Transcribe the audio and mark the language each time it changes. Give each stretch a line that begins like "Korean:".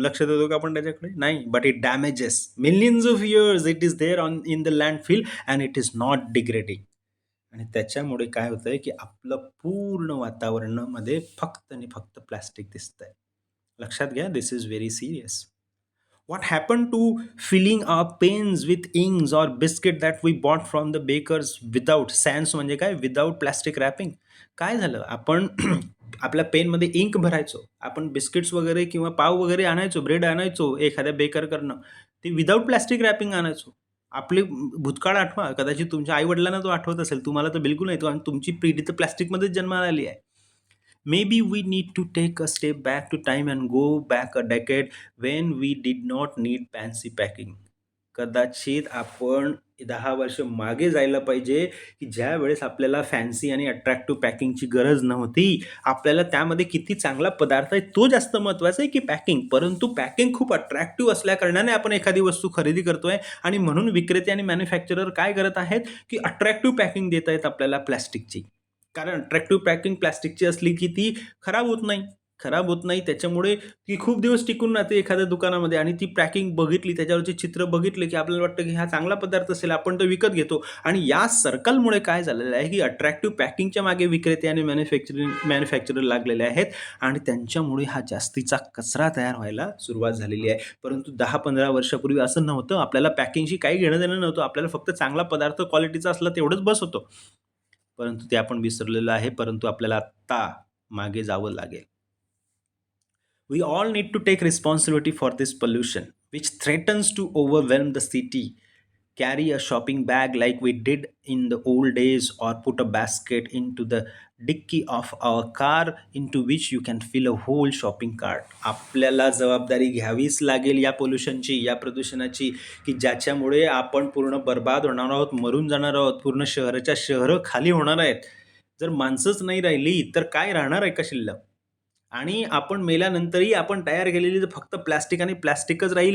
Marathi: लक्ष देतो का आपण त्याच्याकडे? नाही.
English: But it damages. Millions of years it is there in the landfill and it is not degrading.
Marathi: आणि त्याच्यामुळे काय होतंय की आपलं पूर्ण वातावरणामध्ये फक्त आणि फक्त प्लास्टिक दिसतंय. लक्षात घ्या,
English: This is very serious. What happened to filling our pens with inks or biscuit that we bought from the bakers without sans,
Marathi: म्हणजे काय,
English: Without plastic wrapping?
Marathi: काय झालं, आपण आपल्या पेनमध्ये इंक भरायचो, आपण बिस्किट्स वगैरे किंवा पाव वगैरे आणायचो, ब्रेड आणायचो एखाद्या बेकरकडनं, ते विदाउट प्लास्टिक रॅपिंग आणायचो. आपले भूतकाळ आठवा, कदाचित तुमच्या आईवडिलांना तो आठवत असेल, तुम्हाला तर बिलकुल नाही. तो आणि तुमची पिढी तर प्लास्टिकमध्येच जन्माला आली आहे.
English: Maybe we need to take a step back to time and go back a decade when we did not need fancy packing.
Marathi: कदाचित आपण 10 वर्ष मागे जायला पाहिजे, की ज्यावेळेस आपल्याला फॅन्सी आणि अट्रॅक्टिव्ह पॅकिंगची गरज नव्हती. आपल्याला त्यामध्ये किती चांगला पदार्थ आहे तो जास्त महत्त्वाचा आहे की पॅकिंग. परंतु पॅकिंग खूप अट्रॅक्टिव्ह असल्याकारणाने आपण एखादी वस्तू खरेदी करतोय आणि म्हणून विक्रेते आणि मॅन्युफॅक्चरर काय करत आहेत की अट्रॅक्टिव्ह पॅकिंग देत आहेत आपल्याला प्लॅस्टिकची. कारण अट्रॅक्टिव्ह पॅकिंग प्लास्टिकची असली की ती खराब होत नाही. त्याच्यामुळे ती खूप दिवस टिकून राहते एखाद्या दुकानामध्ये. आणि ती पॅकिंग बघितली, त्याच्यावरचे चित्र बघितले की आपल्याला वाटतं की हा चांगला पदार्थ असेल, आपण तो विकत घेतो. आणि या सर्कलमुळे काय झालेलं आहे की अट्रॅक्टिव्ह पॅकिंगच्या मागे विक्रेते आणि मॅन्युफॅक्चरर लागलेले आहेत आणि त्यांच्यामुळे हा जास्तीचा कचरा तयार व्हायला सुरुवात झालेली आहे. परंतु 10-15 वर्षापूर्वी असं नव्हतं. आपल्याला पॅकिंगशी काही घेणं देणं नव्हतं. आपल्याला फक्त चांगला पदार्थ क्वालिटीचा असला तेवढंच बस होतं. परंतु ते आपण विसरलेलो आहे. परंतु आपल्याला आत्ता मागे जावं लागेल.
English: We all need to take responsibility for this pollution, which threatens to overwhelm the city. Carry a shopping bag like we did in the old days, or put a basket into the dickey of our car into which you can fill a whole shopping cart.
Marathi: आपल्याला जबाबदारी घ्यावीच लागेल या पोल्युशनची, या प्रदूषणाची, की ज्याच्यामुळे आपण पूर्ण बर्बाद होणार आहोत, मरून जाणार आहोत, पूर्ण शहराच्या शहरं खाली होणार आहेत. जर माणसंच नाही राहिली तर काय राहणार आहे का शिल्लक? आणि आपण मेल्यानंतरही आपण तयार केलेली तर फक्त प्लास्टिक आणि प्लास्टिकच राहील.